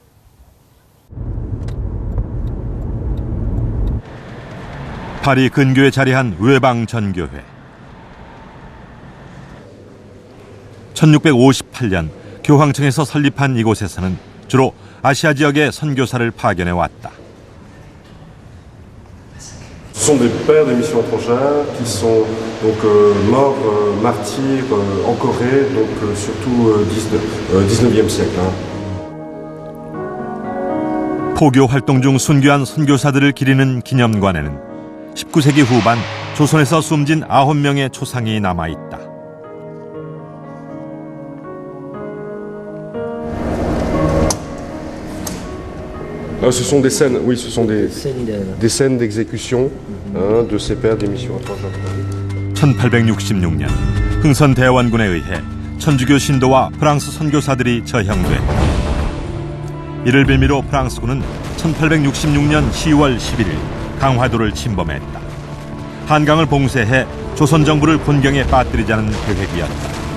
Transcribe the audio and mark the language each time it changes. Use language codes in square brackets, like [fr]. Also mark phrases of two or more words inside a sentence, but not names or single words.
[ko] 파리 근교에 자리한 외방전교회. 1658년 교황청에서 설립한 이곳에서는 주로 아시아 지역의 선교사를 파견해 왔다. [fr] Ce sont des pères des missions étrangères qui sont donc morts martyrs en Corée, donc surtout 19e siècle. [ko] 포교 활동 중 순교한 선교사들을 기리는 기념관에는 19세기 후반 조선에서 숨진 9명의 초상이 남아 있다. [fr] Ce sont des scènes, oui, ce sont des scènes d'exécution de ces pères des missions étrangères. [ko] 1866년 흥선 대원군에 의해 천주교 신도와 프랑스 선교사들이 저형돼 이를 빌미로 프랑스군은 1866년 10월 11일 강화도를 침범했다. 한강을 봉쇄해 조선 정부를 곤경에 빠뜨리자는 계획이었다.